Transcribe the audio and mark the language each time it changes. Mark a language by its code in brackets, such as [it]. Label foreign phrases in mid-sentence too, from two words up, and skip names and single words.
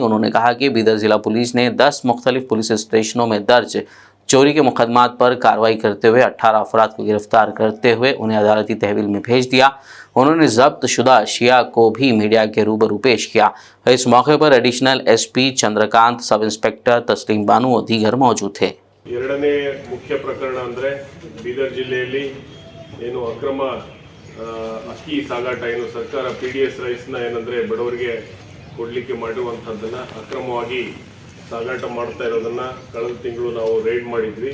[ur] انہوں نے کہا کہ بیدر ضلع پولیس نے 10 مختلف پولیس اسٹیشنوں میں درج چوری کے مقدمات پر کارروائی کرتے ہوئے 18 افراد کو گرفتار کرتے ہوئے انہیں عدالتی تحویل میں بھیج دیا. انہوں نے ضبط شدہ اشیا کو بھی میڈیا کے روبرو پیش کیا. اس موقع پر [en] Additional SP [ur] چندرکانت, [en] Sub Inspector [ur] تسلیم بانو اور دیگر موجود تھے. [kn] ಎರಡನೇ ಮುಖ್ಯ ಪ್ರಕರಣ ಅಂದರೆ ಬೀದರ್ ಜಿಲ್ಲೆಯಲ್ಲಿ ಏನು ಅಕ್ರಮ ಅಕ್ಕಿ ಸಾಗಾಟ ಏನು ಸರ್ಕಾರ PDS ರೈಸ್ನ ಏನಂದರೆ ಬಡವರಿಗೆ ಕೊಡಲಿಕ್ಕೆ ಮಾಡಿರುವಂಥದ್ದನ್ನು ಅಕ್ರಮವಾಗಿ ಸಾಗಾಟ ಮಾಡ್ತಾ ಇರೋದನ್ನು ಕಳೆದ ತಿಂಗಳು ನಾವು ರೈಡ್ ಮಾಡಿದ್ವಿ.